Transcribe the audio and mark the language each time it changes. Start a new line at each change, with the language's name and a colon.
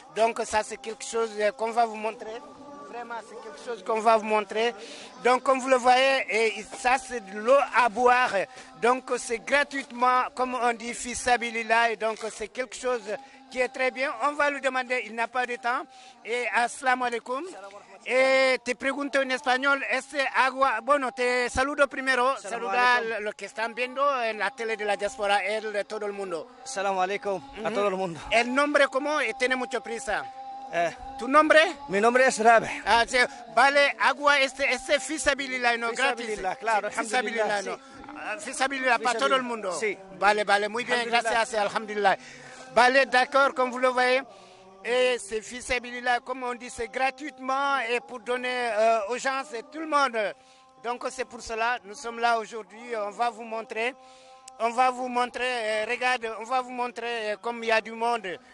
French: Donc ça, c'est quelque chose qu'on va vous montrer. Vraiment, c'est quelque chose qu'on va vous montrer. Donc, comme vous le voyez, et ça, c'est de l'eau à boire. Donc, c'est gratuitement, comme on dit, fils sabilillah. Donc, c'est quelque chose qui est très bien. On va lui demander, il n'a pas de temps.
Arabic: Et assalamu alaikum.
Spanish: Te pregunto en español, este agua, bueno, te saludo primero, saluda a los que están viendo en la tele de la diaspora, de todo el mundo. Assalamu alaikum a todo el mundo. El nombre, ¿cómo? Tiene mucha prisa. ¿Tu nombre? Mi nombre es Rabe. Ah, sí. Vale, agua, fisabilillah, ¿no? Gratis. Claro, fisabilillah, ¿no? Fisabilillah para todo el mundo. Sí. Vale, vale, muy bien, gracias, alhamdulillah.
French: Vale, d'accord, comme vous le voyez. Et c'est fisabilillah, comme on dit, c'est gratuitement et pour donner aux gens, c'est tout le monde. Donc c'est pour cela, nous sommes là aujourd'hui, on va vous montrer. On va vous montrer, regarde, on va vous montrer comme il y a du monde.